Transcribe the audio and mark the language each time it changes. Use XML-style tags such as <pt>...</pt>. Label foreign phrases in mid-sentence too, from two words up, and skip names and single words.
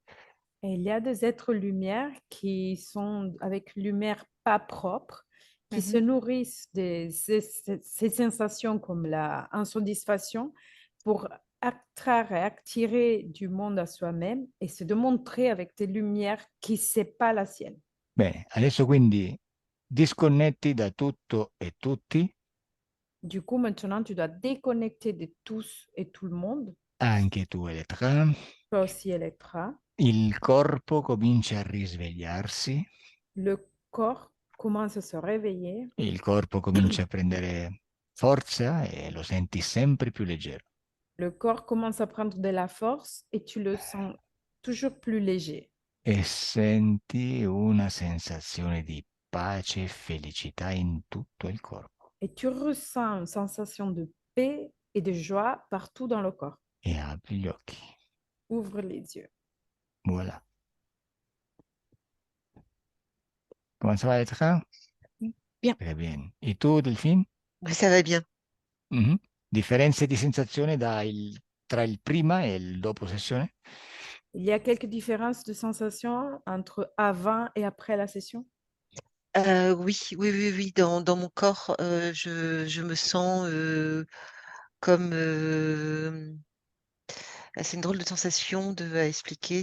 <fr>Et il y a des êtres lumière qui sont avec lumière pas propre, qui se Mhm. nourrissent de ces sensations comme la insatisfaction pour attirer et attirer du monde à soi-même et se démontrer avec des lumières qui ne sont pas la sienne.</fr> <it>Bene, adesso quindi disconnetti da tutto e tutti,</it> <fr>Du coup, maintenant, tu dois déconnecter de tous et tout le monde,</fr> <it>anche tu Elettra.</it> <fr>toi aussi Electra.</fr> <it>Il corpo comincia a risvegliarsi,</it> <fr>Le corps commence à se réveiller.</fr> <it>il corpo comincia a prendere forza e lo senti sempre più leggero.</it> <fr>Le corps commence à prendre de la force et tu le sens toujours plus léger.</fr> <it>E senti una sensazione di pace e felicità in tutto il corpo.</it> <fr>Et tu ressens une sensation de paix et de joie partout dans le corps.</fr> <it>E apri gli occhi.</it> <fr>Ouvre les yeux. Voilà. Comment ça va être? Bien. Très bien.</fr> <it>E tu, Delphine?</it> <fr>Oui, ça va bien. Mhm.</fr> <it>Differenze di sensazione tra il prima e il dopo sessione?</it> <fr>Il y a quelques différences de sensations entre avant et après la session? Oui, oui, oui, oui. Dans mon corps, je me sens comme C'est une drôle de sensation à expliquer.</fr>